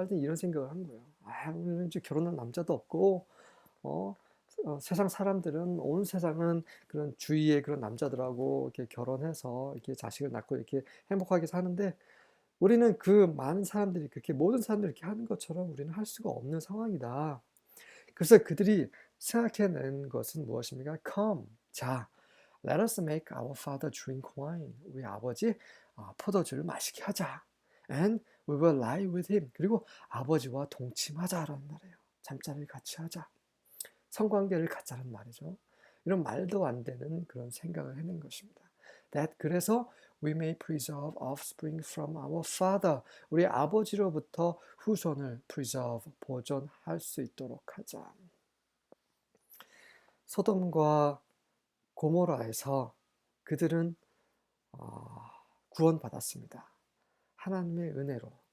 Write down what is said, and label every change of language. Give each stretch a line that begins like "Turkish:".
Korean: 딸들은 이런 생각을 한 거예요. 우리는 이제 결혼할 남자도 없고, 어, 세상 사람들은, 온 세상은 그런 주위의 그런 남자들하고 이렇게 결혼해서 이렇게 자식을 낳고 이렇게 행복하게 사는데, 우리는 그 많은 사람들이, 그렇게 모든 사람들이 이렇게 하는 것처럼 우리는 할 수가 없는 상황이다. 그래서 그들이 생각해낸 것은 무엇입니까?
English: Come, 자, let us make our father drink wine.
Korean: 우리 아버지 포도주를 마시게 하자.
English: And we will lie with him.
Korean: 그리고 아버지와 동침하자라는 말이에요. 잠자리를 같이 하자. 성관계를 갖자는 말이죠. 이런 말도 안 되는 그런 생각을 해낸 것입니다.
English: 그래서 we may preserve offspring from our father.
Korean: 우리 아버지로부터 후손을 preserve, 보존할 수 있도록 하자. 소돔과 고모라에서 그들은 구원받았습니다. 하나님의 은혜로.